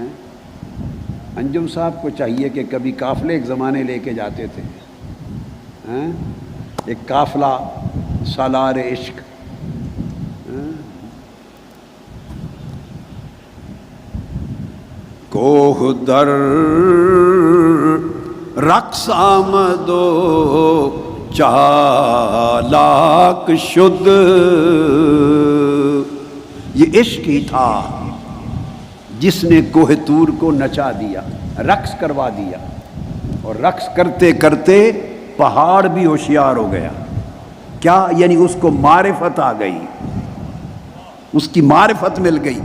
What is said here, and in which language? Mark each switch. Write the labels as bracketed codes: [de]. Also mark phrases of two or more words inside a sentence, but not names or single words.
[ur] انجم صاحب کو چاہیے کہ کبھی قافلے ایک زمانے لے کے جاتے تھے، ایک قافلہ سالار عشق. [fa] کوہ در رقص آمدو چالاک شد. [ur] یہ عشق ہی تھا جس نے کوہ طور کو نچا دیا، رقص کروا دیا. اور رقص کرتے کرتے پہاڑ بھی ہوشیار ہو گیا. کیا یعنی اس کو معرفت آ گئی، اس کی معرفت مل گئی.